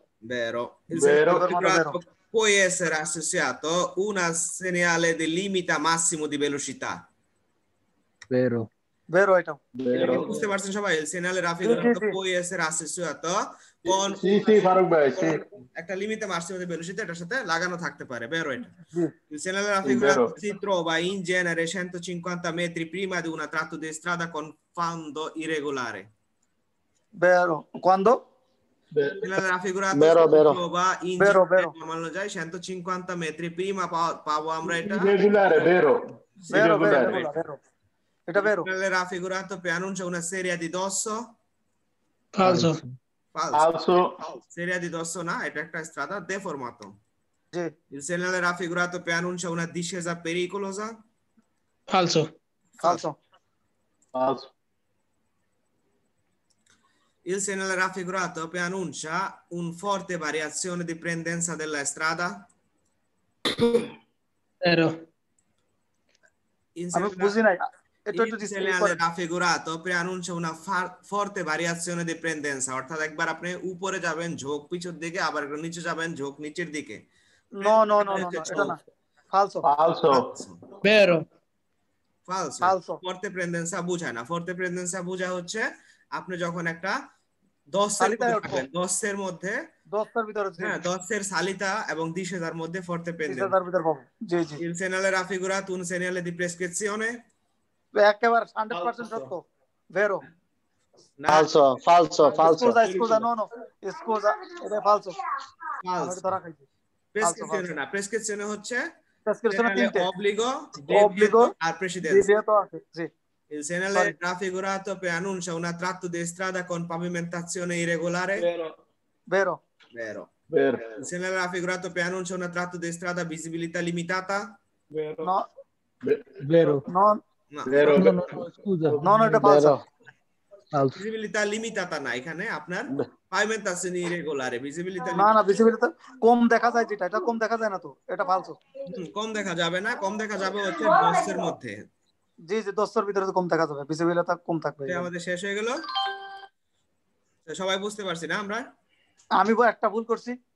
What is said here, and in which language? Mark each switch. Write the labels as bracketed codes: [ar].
[it] vero। il Vero. segnale raffigurato può essere associato una segnale di limite massimo di velocità। vero vero [bn] এটাও [it] vero [bn] বুঝতে পারছেন সবাই? [it] il segnale raffigurato può essere associato con sì sì ফারুক ভাই sì [bn] একটা লিমিটে Massimo [it] di velocità [bn] এটার সাথে লাগানো থাকতে পারে। [it] vero [bn] এটা। জি [it] il segnale raffigurato vero. si trova in genere 150 metri prima di una tratto di strada con fondo irregolare। vero quando il segnale raffigurato vero si vero trova in vero genere vero [bn] মানলো যায় [it] 150 metri prima [bn] পাবো আমরা এটা [it] irregolare vero vero irregolare vero [bn] এটা [it] vero। il segnale raffigurato che annuncia una serie di dosso। falso falso falso serie di dosso [bn] না, এটা একটা [it] strada deformato। [bn] জি [it] il segnale raffigurato che annuncia una discesa pericolosa। falso falso falso il segnale raffigurato che annuncia un forte variazione di pendenza della strada। vero il [bn] আমি বুঝি নাই এটা একটু [it] segnale raffigurato che annuncia una forte variazione di pendenza, [bn] অর্থাৎ একবার আপনি উপরে যাবেন ঝোঁক পিছের দিকে, আবার নিচে যাবেন ঝোঁক নিচের দিকে। [it] no [bn] এটা না [it] falso falso vero falso forte pendenza [bn] বোঝায় না। [it] forte pendenza [bn] বোঝা হচ্ছে আপনি যখন একটা 10 এর মধ্যে 10 এর ভিতরে হ্যাঁ 10 এর সালিতা এবং 10,000 মধ্যে [it] forte pendenza। [bn] 10,000 ভিতরে পাবো জি জি। [it] il segnale raffigurato un segnale di prescrizione। [bn] একেবারে 100% সত্য [it] vero falso falso falso scusa no scusa [bn] এটা [it] falso [bn] আমি ধরা খাইছি। [it] prescrizione [bn] না, [it] prescrizione [bn] হচ্ছে prescrizione তিনটে [it] obbligo [bn] আর [it] precedenza। [bn] divieto আছে জি। [it] il segnale raffigurato che annuncia una tratto di strada con pavimentazione irregolare। vero vero vero il segnale raffigurato che annuncia una tratto di strada visibilità limitata। vero no vero no vero no scusa no [bn] এটা [it] falso falso visibilità limitata [bn] না, এখানে আপনার [it] pavimentazione irregolare visibilità [bn] না visibility কম দেখা যায় যেটা এটা কম দেখা যায় না তো এটা falso। কম দেখা যাবে না, কম দেখা যাবে হচ্ছে 10 এর মধ্যে। জি 10 এর ভিতরে তো কম দেখা যাবে ভিজিবিলিটি কম থাকবে। আমাদের শেষ হয়ে গেল, সবাই বুঝতে পারছি না আমরা? আমি একটা ভুল করছি।